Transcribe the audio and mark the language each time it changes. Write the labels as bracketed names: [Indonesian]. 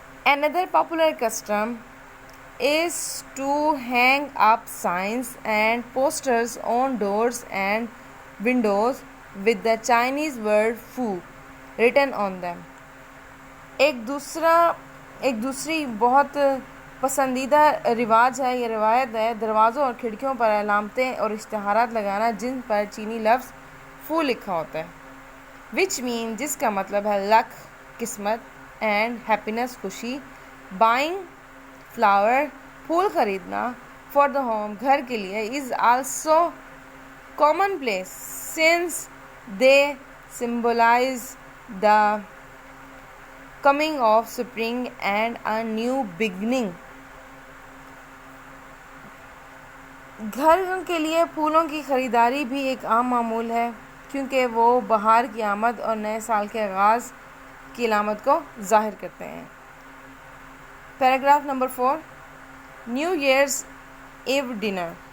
[English] Another popular custom is to hang up signs and posters on doors and windows with the Chinese word "fu" written on them. [Urdu] ایک دوسری بہت پسندیدہ رواج ہے یا روایت ہے دروازوں اور کھڑکیوں پر علامتیں اور اشتہارات لگانا جن پر چینی لفظ فو لکھا ہوتا ہے، [English] which mean [Urdu] جس کا مطلب ہے لک، قسمت، اینڈ ہیپینس، خوشی. [English] buying flower, [Urdu] پھول خریدنا، [English] for the home, [Urdu] گھر کے لیے، [English] Is also commonplace since they symbolise the coming of spring and a new beginning. [Urdu] گھر کے لیے پھولوں کی خریداری بھی ایک عام معمول ہے، کیونکہ وہ بہار کی آمد اور نئے سال کے آغاز کی علامت کو ظاہر کرتے ہیں. Paragraph number 4. [English] New year's eve dinner.